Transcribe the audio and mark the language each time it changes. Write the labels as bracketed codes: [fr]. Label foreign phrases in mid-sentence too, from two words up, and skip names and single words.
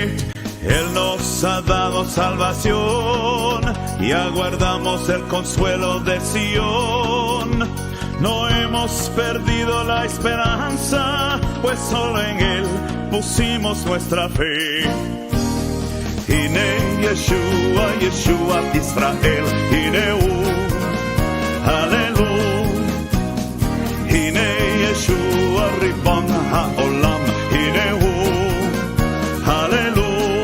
[es] Él nos ha dado salvación y aguardamos el consuelo de Sión. No hemos perdido la esperanza, pues solo en Él pusimos nuestra fe. [he] הנה ישוע ישועת ישראל הנה הוא הללו. הנה ישוע ריבון העולם הנה הוא הללו.